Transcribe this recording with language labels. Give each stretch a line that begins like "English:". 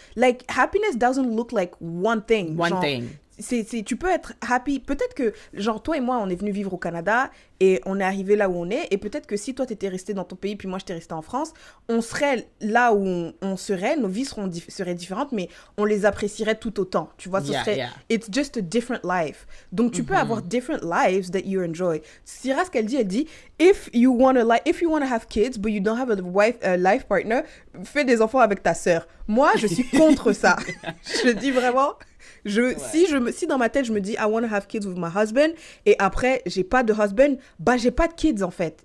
English: Like, happiness doesn't look like one thing. One thing.
French: Tu peux être happy. Peut-être que, genre, toi et moi, on est venus vivre au Canada et on est arrivé là où on est. Et peut-être que si toi, t'étais resté dans ton pays, puis moi, j'étais resté en France, on serait là où on serait. Nos vies seraient différentes, mais on les apprécierait tout autant. Tu vois,
English: it's just a different life.
French: Donc, tu peux avoir
English: different lives that you enjoy. Syrah, ce qu'elle dit, if you want to have kids, but you don't have a life partner,
French: fais des enfants avec ta sœur. Moi, je suis contre ça. Je dis vraiment... Si dans ma tête je me dis
English: I want to have kids with my husband
French: et après j'ai pas de husband, bah j'ai pas de kids en fait.